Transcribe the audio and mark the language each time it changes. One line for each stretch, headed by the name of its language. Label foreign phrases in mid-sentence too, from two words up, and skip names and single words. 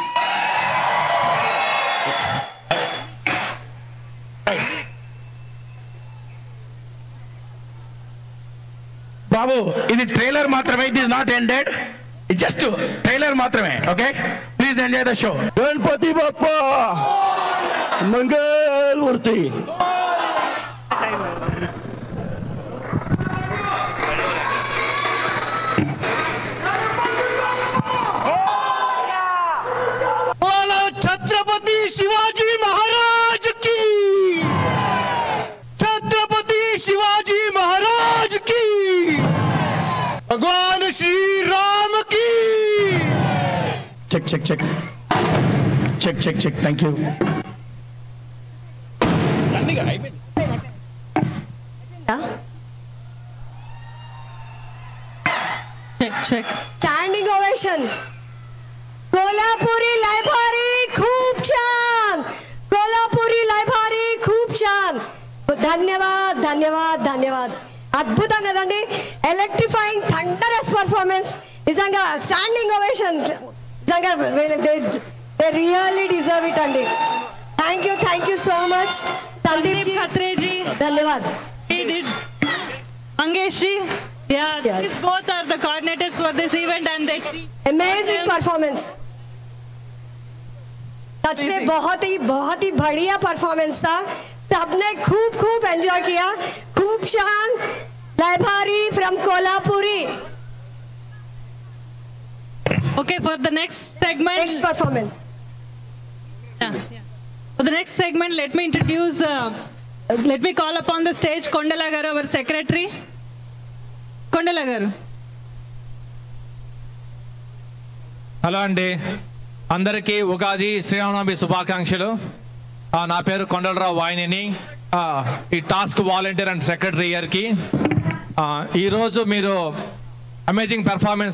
Telugu: బాబు ఇది ట్రైలర్ మాత్రమే,
English: it is not ended, just trailer
Telugu: మాత్రమే.
English: Okay, please enjoy the show.
Marathi: गणपती बाप्पा मंगलमूर्ती.
Hindi: छत्रपति शिवाजी महाराज की, छत्रपति शिवाजी महाराज की, भगवान श्री राम की.
English: check check check check check check thank you. check check. standing ovation.
Marathi: कोल्हापुरी लायभारी खूप छान, कोल्हापुरी लायभारी खूप छान.
Hindi: धन्यवाद धन्यवाद धन्यवाद.
Telugu: అద్భుతం కదండి,
English: electrifying thunderous performance.
Telugu: నిజంగా
English: standing ovation.
Telugu: నిజంగా
English: they really deserve it
Telugu: అండి.
English: thank you so much సందీప్ జీ, ఖత్రే జీ, ధన్యవాద్. మంగేష్ జీ, these both are the coordinators for this event and they amazing performance.
Hindi: सच में बहुत ही बढ़िया परफॉर्मेंस था. सबने खूब एंजॉय किया. खूब शान.
Marathi: लायभारी फ्रॉम कोल्हापुरी.
English: Okay, for the next segment, next performance. For the next segment, let me call upon the stage Kondala garu, our secretary. Kondala garu.
Telugu: హలో అండి, అందరికీ ఉగాది శ్రీరామనవమి శుభాకాంక్షలు. నా పేరు కొండలరావు వాయిని. ఈ
English: TASC volunteer and secretary
Telugu: ఇయర్కి ఈరోజు మీరు
English: amazing performance.